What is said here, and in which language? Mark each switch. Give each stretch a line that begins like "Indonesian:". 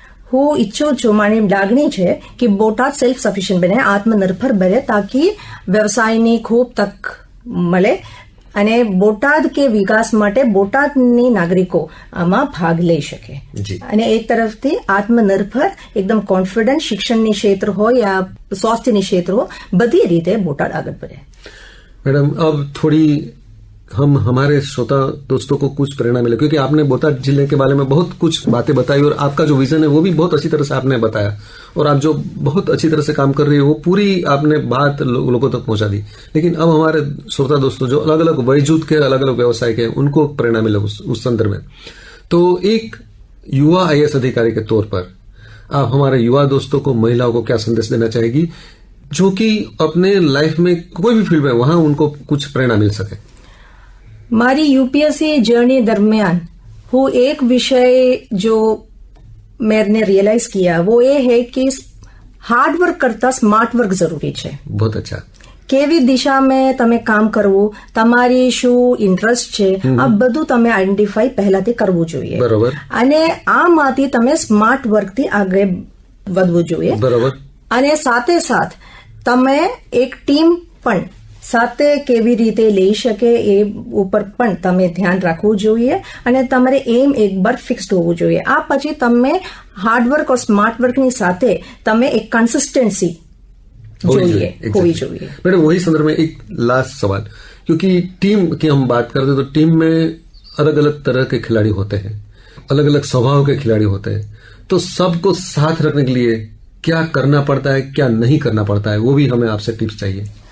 Gujarati: હું ઈચ્છું છું, મારી લાગણી છે કે બોટાદ સેલ્ફ સફિશિયન્ટ બને, આત્મનિર્ભર બને તાકી વ્યવસાયની ખૂબ તક મળે અને બોટાદ કે વિકાસ માટે બોટાદની નાગરિકો આમાં ભાગ લઈ શકે. અને એક તરફથી આત્મનિર્ભર એકદમ કોન્ફિડન્ટ શિક્ષણની ક્ષેત્ર હોય યા
Hindi: स्वास्थ्य क्षेत्र हो, बधी रीते बोटाद आगे बढ़े. मैडम, अब थोड़ी हम हमारे श्रोता दोस्तों को कुछ प्रेरणा मिले, क्योंकि आपने बोटाद जिले के बारे में बहुत कुछ बातें बताई और आपका जो विजन है वो भी बहुत अच्छी तरह से आपने बताया और आप जो बहुत अच्छी तरह से काम कर रही है वो पूरी आपने बात लोगों तक पहुंचा दी. लेकिन अब हमारे श्रोता दोस्तों जो अलग अलग वयजूथ के अलग अलग व्यवसाय के उनको प्रेरणा मिले उस संदर्भ में, तो एक युवा IAS अधिकारी के तौर पर आप हमारे युवा दोस्तों को, महिलाओं को क्या संदेश देना चाहेगी जो कि अपने लाइफ में कोई भी फील्ड में वहां उनको कुछ प्रेरणा मिल सके? मारी UPSC जर्नी दरमियान वो एक विषय जो मैंने रियलाइज किया वो ये है कि हार्ड वर्क करता स्मार्ट वर्क जरूरी है. बहुत अच्छा.
Gujarati: કેવી દિશા મેં તમે કામ કરવું, તમારી શું ઇન્ટરેસ્ટ છે, આ બધું તમે આઈડેન્ટિફાઈ પહેલાથી કરવું જોઈએ. બરોબર. અને આમાંથી તમે સ્માર્ટ વર્કથી આગળ વધવું જોઈએ. બરોબર. અને સાથે સાથ તમે એક ટીમ પણ સાથે કેવી રીતે લઈ શકે એ ઉપર પણ તમે ધ્યાન રાખવું જોઈએ અને તમારે એમ એકવાર ફિક્સ્ડ હોવું જોઈએ. આ પછી તમે હાર્ડવર્ક और સ્માર્ટ વર્કની સાથે તમે એક કન્સિસ્ટન્સી
Hindi: होनी चाहिए. मैडम, वही संदर्भ में एक लास्ट सवाल, क्योंकि टीम की हम बात करते हैं तो टीम में अलग अलग तरह के खिलाड़ी होते हैं, अलग अलग स्वभाव के खिलाड़ी होते हैं, तो सबको साथ रखने के लिए क्या करना पड़ता है, क्या नहीं करना पड़ता है, वो भी हमें आपसे टिप्स चाहिए।